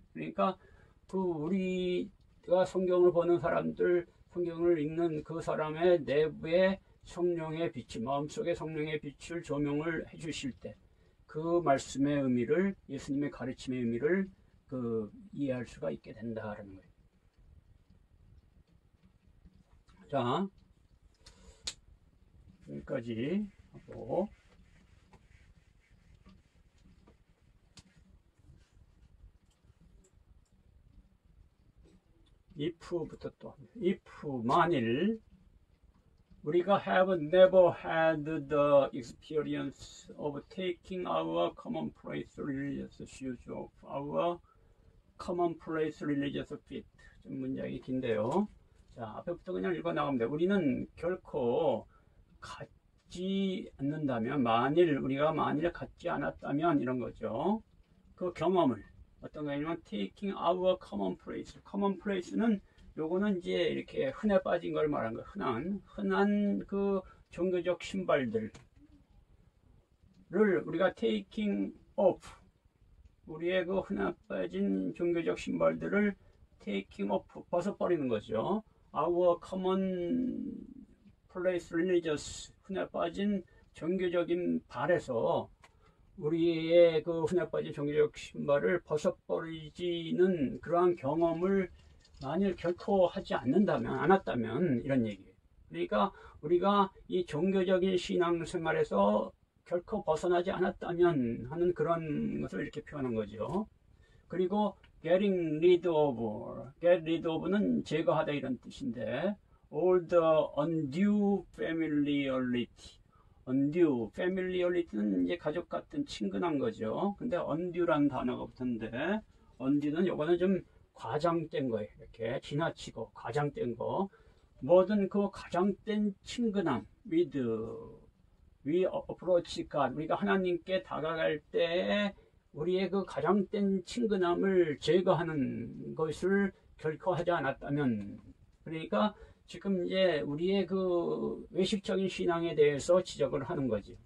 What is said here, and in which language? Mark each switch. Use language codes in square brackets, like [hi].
[ko] 그러니까 그 우리가 성경을 보는 사람들, 성경을 읽는 그 사람의 내부에 성령의 빛이, 마음속에 성령의 빛을 조명을 해 주실 때 그 말씀의 의미를, 예수님의 가르침의 의미를 이해할 수가 있게 된다라는 거예요. 자, 여기까지 하고, [en] if부터 또, if [ko] 만일 우리가 [en] have never had the experience of taking our commonplace religious shoes off our commonplace religious feet. [ko] 좀 문장이 긴데요. 자, 앞에부터 그냥 읽어 나가면 돼. 우리는 결코 갖지 않는다면, 우리가 만일 갖지 않았다면, 이런 거죠. 그 경험을, 어떤 거냐면 [en] taking our commonplace. [ko] commonplace는 요거는 이제 이렇게 흔해 빠진 걸 말한 거예요. 흔한 그 종교적 신발들을 우리가 [en] taking off, [ko] 우리의 그 흔해 빠진 종교적 신발들을 taking off, 벗어버리는 거죠. [en] Our common place religious, [ko] 흔해 빠진 종교적인 발에서 우리의 그 흔해 빠진 종교적 신발을 벗어버리지는 그러한 경험을 만일 결코 하지 않았다면 이런 얘기예요. 그러니까 우리가 이 종교적인 신앙생활에서 결코 벗어나지 않았다면 하는 그런 것을 이렇게 표현한 거죠. [en] 그리고 getting rid of, get rid of는 [ko] 제거하다 이런 뜻인데, [en] all the undue familiarity, undue familiarity는 [ko] 이제 가족 같은 친근한 거죠. 근데 undue라는 단어가 붙었는데, undue는 요거는 좀 과장된 거예요. 이렇게 지나치고 과장된 거, 모든 그 과장된 친근함, [en] with we approach God, [ko] 우리가 하나님께 다가갈 때 우리의 그 과장된 친근함을 제거하는 것을 결코 하지 않았다면, 그러니까 지금 이제 우리의 그 외식적인 신앙에 대해서 지적을 하는 거지.